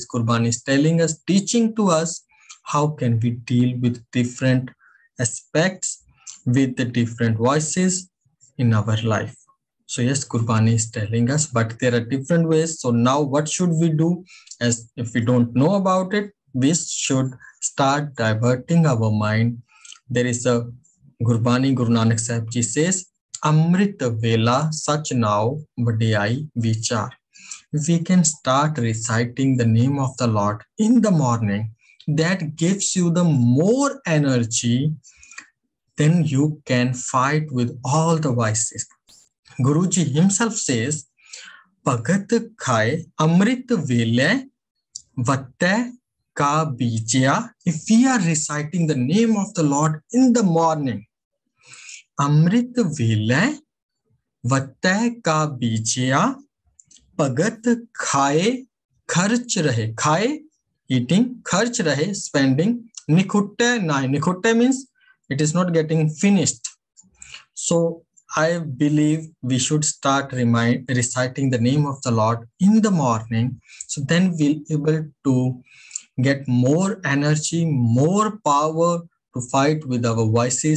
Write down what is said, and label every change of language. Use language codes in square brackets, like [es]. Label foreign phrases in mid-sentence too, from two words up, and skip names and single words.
[en] Gurbani is telling us, teaching to us, how can we deal with different aspects, with the different voices in our life. So yes, Gurbani is telling us, but there are different ways. So now what should we do? As if we don't know about it, we should start diverting our mind. There is a Gurbani, Guru Nanak Sahib Ji says, [pa] ਅੰਮ੍ਰਿਤ ਵੇਲਾ ਸਚੁ ਨਾਉ ਵਡਿਆਈ ਵੀਚਾਰੁ. [en] We can start reciting the name of the Lord in the morning. That gives you the more energy. Then you can fight with all the vices. Guruji himself says, [pa] ਭਗਤ ਖਾਇ ਅੰਮ੍ਰਿਤ ਵੇਲੈ ਵਤੈ ਕਾ ਬੀਜਿਆ. [en] If we are reciting the name of the Lord in the morning, [pa] ਅੰਮ੍ਰਿਤ ਵੇਲੈ ਵਤੈ ਕਾ ਬੀਜਿਆ ਭਗਤ ਖਾਇ ਖਰਚਿ ਰਹੇ. ਖਾਇ, eating, ਖਰਚਿ ਰਹੇ, spending, ਨਿਖੁਟੈ ਨਾਹੀ. [en] Nikhutte means it is not getting finished. So I believe we should start reciting the name of the Lord in the morning. So then we'll be able to get more energy, more power to fight with our vices.